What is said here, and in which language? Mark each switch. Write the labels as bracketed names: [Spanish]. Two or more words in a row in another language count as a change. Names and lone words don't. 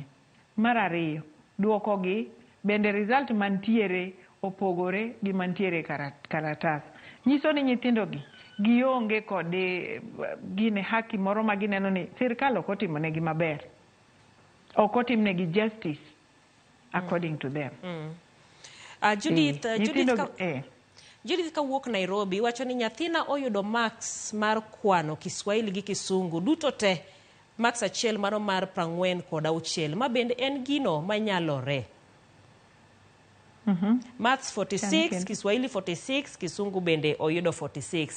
[Luo (Kenya and Tanzania)] Mar ariyo, duokogi bende result mantiere opogore gi mantiere karatas. Nyiso ni nyithindogi gionge kod gine haki moro ma gineno ni sirkal ok otimonegi maber, ok otimnegi justice [English] according to them. [Luo (Kenya and Tanzania)] Judith kawuok Nairobi wacho ni nyathina oyudo max mar kwano Kiswahili gi Kisungu duto te max achiel mano mar 46 ma bende en gino manyalore. Maths 46, Kiswahili 46, Kisungu bende oyudo 46.